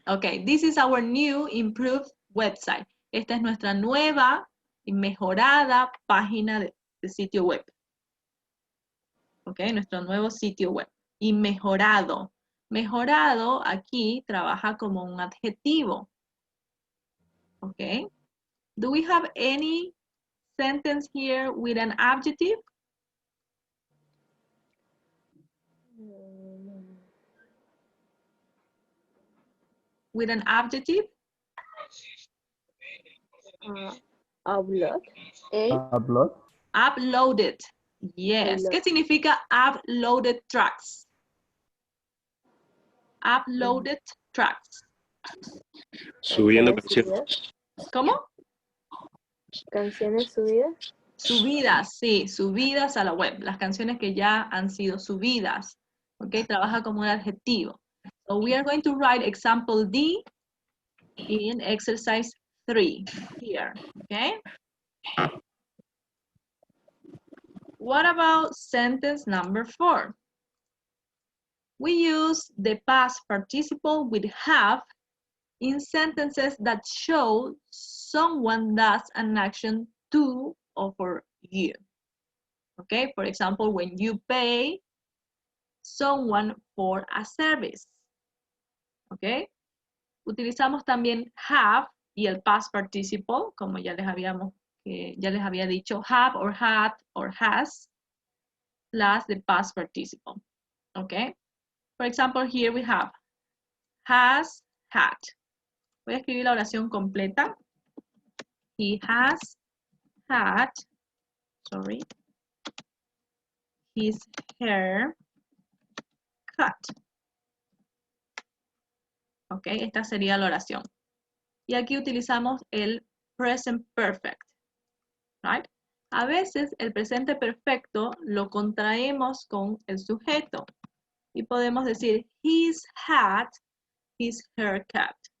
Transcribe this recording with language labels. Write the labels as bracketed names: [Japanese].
[English] Okay, this is our new improved website. [Spanish] Esta es nuestra nueva y mejorada página de sitio web. Okay, nuestro nuevo sitio web. Y mejorado. Mejorado aquí trabaja como un adjetivo. [English] Okay. Do we have any sentence here with an adjective? With an adjective? Upload. Upload. Uploaded. Yes. [Spanish] ¿Qué significa [English] uploaded tracks? Uploaded tracks. [Spanish] Subiendo canciones. ¿Cómo? Canciones subidas. Subidas, sí, subidas a la web. Las canciones que ya han sido subidas. Ok, trabaja como un adjetivo. [English] So we are going to write example D in exercise 3 here. Okay. What about sentence number 4? We use the past participle with have in sentences that show someone does an action to or for you. Okay, for example, when you pay someone for a service. [Spanish] Okay, utilizamos también have y el past participle, como ya les había dicho, [English] have or had or has, plus the past participle. Okay, for example, here we have has had. [Spanish] Voy a escribir la oración completa. [English] He has had, sorry, his hair cut. [Spanish] Ok, esta sería la oración. Y aquí utilizamos el present perfect, right? A veces el presente perfecto lo contraemos con el sujeto y podemos decir [English] he's had his hair cut.